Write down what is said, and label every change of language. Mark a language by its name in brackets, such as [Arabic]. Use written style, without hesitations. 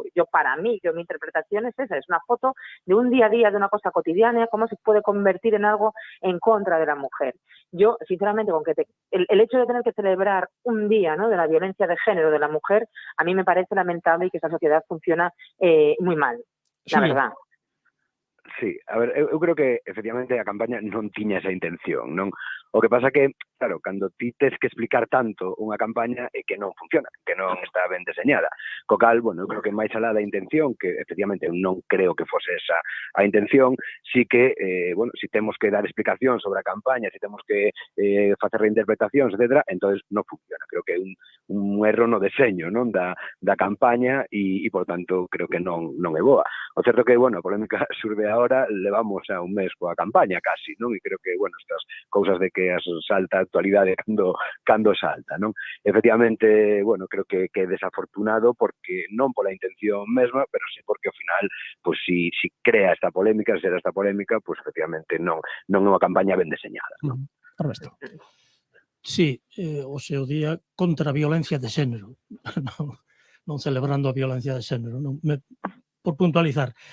[Spanish] Para mí, mi interpretación es esa, es una foto de un día a día, de una cosa cotidiana, cómo se puede convertir en algo en contra de la mujer. Yo, sinceramente, con que el hecho de tener que celebrar un día, ¿no?, de la violencia de género de la mujer, a mí me parece lamentable y que esta sociedad funciona muy mal, la verdad. [Galician] Sí, a ver, eu creo que efectivamente a campaña non tiña esa intención, non? O que pasa que, claro, cando ti tes que explicar tanto unha campaña é que non funciona, que non está ben deseñada. Co cal, bueno, eu creo que máis alá da intención, que efectivamente eu non creo que fose esa a intención, sí que, bueno, si temos que dar explicación sobre a campaña, si temos que facer reinterpretacións, etc., entonces non funciona. Creo que é un erro no deseño, non, da campaña e, por tanto, creo que non é boa. O certo que, bueno, a polémica surve ahora, levamos a un mes coa campaña casi, non? E creo que, bueno, estas cousas de que as salta a actualidade cando salta, non? Efectivamente, bueno, creo que é desafortunado porque non pola intención mesma, pero sí porque ao final, pues si crea esta polémica, será esta polémica, pues efectivamente non é unha campaña ben deseñada, non? Ernesto. Sí, o seu día contra a violencia de xénero, non celebrando a violencia de xénero, por puntualizar.